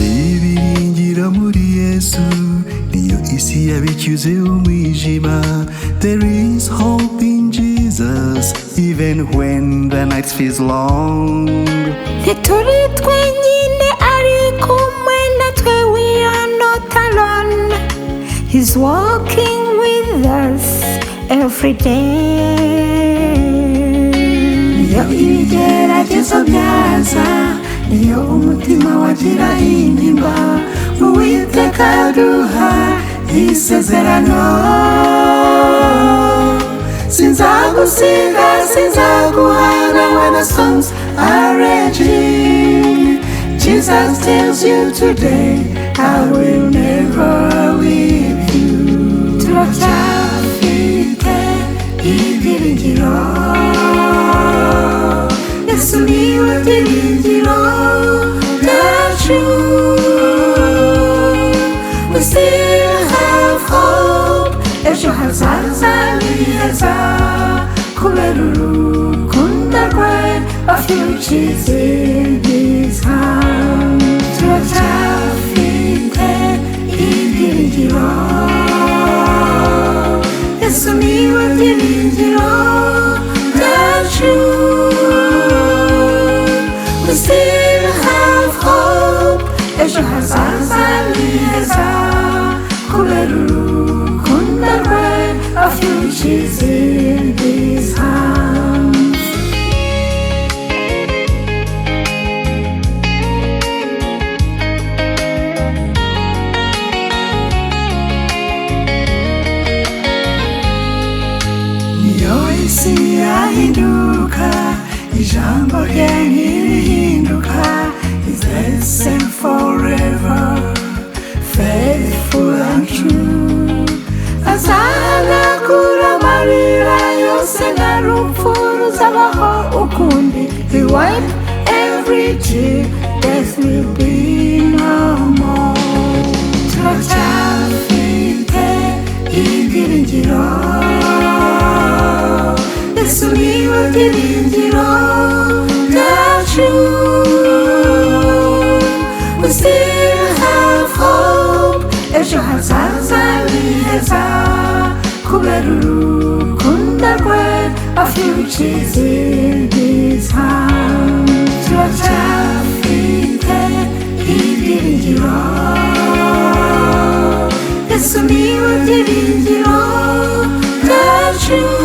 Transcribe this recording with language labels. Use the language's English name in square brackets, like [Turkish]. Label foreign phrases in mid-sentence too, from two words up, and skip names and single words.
[Kinyarwanda] Ibyiringiro muri Yesu niyo isi yabicyuze umwijima. [English] There is hope in Jesus even when the night feels long. [Kinyarwanda] Ntituri twenyine ari kumwe natwe, [English] we are not alone. He's walking with us every day. [Kinyarwanda] Niyo ibigeragezo byaza, niyo umutima wagira intimba, Uwiteka aduha isezerano. Sinzagusiga, sinzaguhana [English] when the songs are raging. Jesus tells you today, I will never leave you. [Kinyarwanda] Turacyafite ibyiringiro, Yesu niwe byiringiro byacu. [English] We still have hope, [Kinyarwanda] ejo hazaza ni heza, kubera urukundo rwe, [English] our future is in His hands. [Kinyarwanda] Turacyafite ibyiringiro, Yesu niwe byiringiro byacu. [English] We still have hope, [Kinyarwanda] ejo hazaza ni heza, kubera urukundo rwe, [English] our future is in His hands. [Kinyarwanda] Niyo isi yahinduka, ijambo rye ntirihinduka. [English] He's the same forever, faithful and true. [Kinyarwanda] Azanakura amarira yose n'urupfu ruzabaho ukundi. [English] He wiped every tear, death will be no more. [Kinyarwanda] Turacyafite ibyiringiro, Yesu niwe byiringiro byacu. [English] We still have hope, [Kinyarwanda] ejo hazaza ni heza, kubera urukundo rwe, [English] our future is in His hands. [Kinyarwanda] Turacyafite ibyiringiro, Yesu niwe byiringiro byacu.